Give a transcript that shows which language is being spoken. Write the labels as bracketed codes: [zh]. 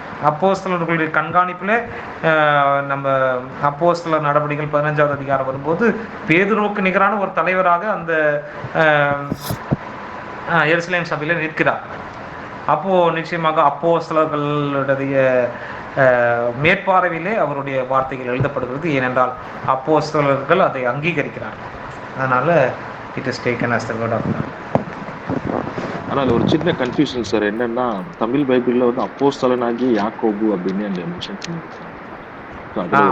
[ta] அப்போஸ்தலர்களுடைய கண்காணிப்பில் நம்ம அப்போஸ்தலர் நடவடிக்கைகள் 15வது அதிகாரம் வரும்போது பேதுருவுக்கு நிகரான ஒரு தலைவராக அந்த எருசலேம் சபையில நிற்கிறார். அப்போ நிச்சயமாக அப்போஸ்தலர்களுடைய மேற்பார்வையிலே அவருடைய வார்த்தைகள் எழுதப்படுகிறது. ஏனென்றால் அப்போஸ்தலர்கள் அதை அங்கீகரிக்கிறார்கள். அதனால [en] It is taken as the word of God. [ta] ஆனால் ஒரு சின்ன கன்ஃபியூஷன் சார். என்னன்னா தமிழ் பைபிள்ல வந்து அப்போஸ்தலனாகிய யாக்கோபு அப்படின்னு அந்த மென்ஷன் பண்ணிருக்காங்க.